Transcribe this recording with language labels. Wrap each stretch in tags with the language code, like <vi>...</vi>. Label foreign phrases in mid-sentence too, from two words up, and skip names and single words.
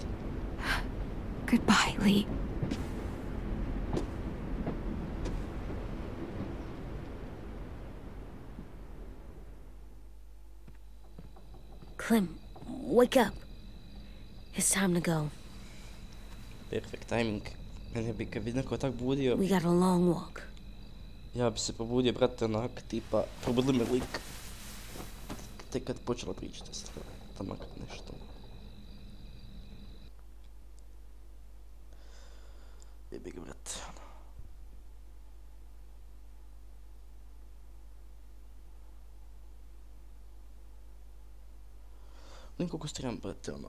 <en>Goodbye, Lee. Clem, wake up. It's time to go. Perfect timing.</en> <hr>Mene bi kad bi neko tak budio...</hr> <en>We got a long walk.</en> <hr>Ja bi se probudio, brate, onak, tipa, probudili me lik. Tek kad počela pričati stvar, tamak nešto. Jebi ga, brate. Vidim koliko stream, brate, ono.</hr>